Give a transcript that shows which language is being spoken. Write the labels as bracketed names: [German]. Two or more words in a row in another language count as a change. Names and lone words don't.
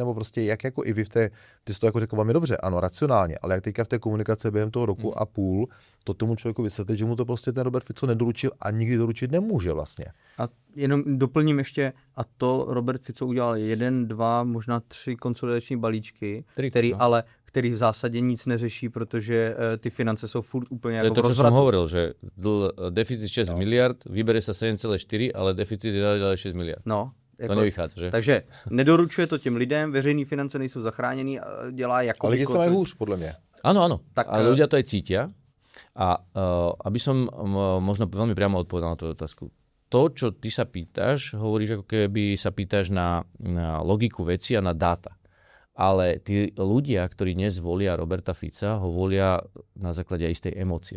[Czech] Nebo prostě jak jako i vy ty jsi to jako řekl velmi dobře, ano, racionálně, ale jak teďka v té komunikaci během toho roku a půl, to tomu člověku vysvětlit, že mu to prostě ten Robert Fico nedoručil a nikdy doručit nemůže vlastně. A jenom doplním ještě, a to Robert Fico udělal 1, 2, možná 3 konsolidační balíčky, který v zásadě nic neřeší, protože ty finance jsou furt úplně jako v rozvratu. [Slovak] To, čo som hovoril, že deficit 6 miliard, vybere sa 7,4, ale deficit je dále 6 miliard. No, to nevychádza, že? [Czech] Takže nedoručuje to těm lidem, veřejné finance nejsou zachráněný a dělá jako... [Slovak] Ale lidi sa majú hůř, podľa mňa. Áno, ale ľudia to aj cítia. A aby som možno veľmi priamo odpovedal na tú otázku. To, čo ty sa pýtaš, hovoríš, ako keby sa pýtaš na logiku veci a na dáta. Ale tí ľudia, ktorí dnes volia Roberta Fica, ho volia na základe istej emócie.